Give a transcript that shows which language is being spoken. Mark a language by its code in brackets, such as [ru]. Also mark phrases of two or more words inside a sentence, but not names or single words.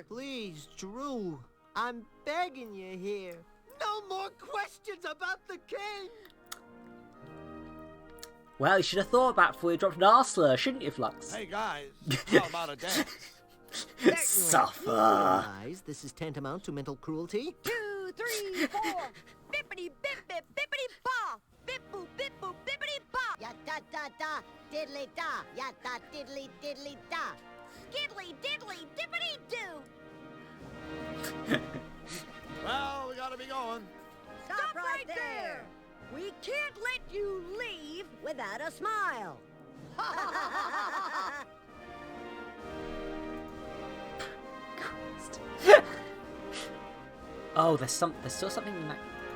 [en] Please, Drew. I'm begging you here. No more questions about the king. Well, you should have thought about before you dropped an R-slur, shouldn't you, Flux? Hey, guys. How about a dance? Suffer. Guys, this is tantamount to mental cruelty. 2, 3, 4. Bippity bip bip bippity ba. Bip boop bip boop bippity ba. Ya da da da diddly da. Ya da diddly diddly da. Skiddly diddly dippity doo. Well, we gotta be going. Stop right there. We can't let you leave without a smile. Oh, there's still something in that.